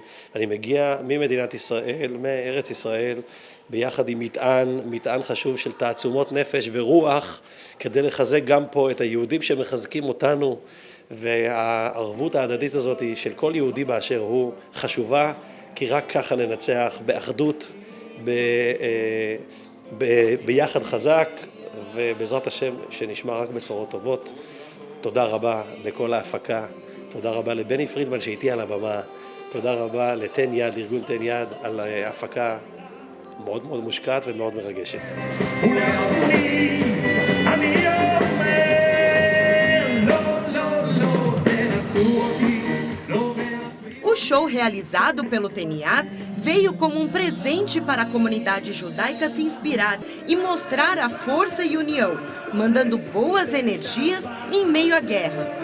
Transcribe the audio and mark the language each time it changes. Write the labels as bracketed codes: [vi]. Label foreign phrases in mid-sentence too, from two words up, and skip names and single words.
[he] אני מגיע ממדינת ישראל, מארץ ישראל, ביחד עם מטען חשוב של תעצומות נפש ורוח, כדי לחזק גם פה את היהודים שמחזקים אותנו, והערבות ההדדית הזאת של כל יהודי באשר הוא חשובה, כי רק ככה ננצח באחדות, ביחד חזק, ובעזרת השם שנשמע רק בשורות טובות. תודה רבה לכל ההפקה, תודה רבה לבני פרידמן שהייתי על הבמה, תודה רבה לתן יד, ארגון תן יד, על ההפקה מאוד מאוד מושקעת ומאוד מרגשת. [pt] O show realizado pelo TENIAD veio como um presente para a comunidade judaica se inspirar e mostrar a força e união, mandando boas energias em meio à guerra.